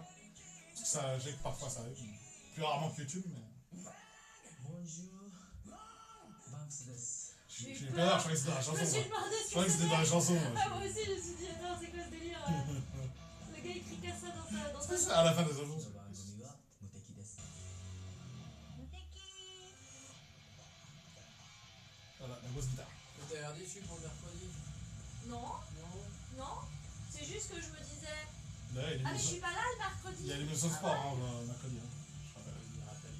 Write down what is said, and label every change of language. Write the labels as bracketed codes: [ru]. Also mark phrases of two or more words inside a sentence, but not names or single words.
[fr] Parce que ça, j'ai que parfois ça arrive. Plus rarement que YouTube, mais. Bonjour. Bams desu. J'ai eu J'ai peur. peur, je croyais que c'était dans la Je chanson. me suis Moi. demandé Je ce croyais que que c'était dans la c'était. chanson. Moi. Ah, moi aussi, je me suis dit, attends, c'est quoi ce délire Le gars, il crie qu'à ça dans C'est sa. ça, à la fin des chansons. [ja] この番組は無敵です。 [fr] Voilà, la grosse guitare. T'as l'air déçu pour le mercredi? Non, Non. non. C'est juste que je me disais. Là, il y a Ah, mais je l'émission- suis pas là le mercredi. il y a l'émission de sport, hein, le mercredi. Hein. Je rappelle. Il me rappelle.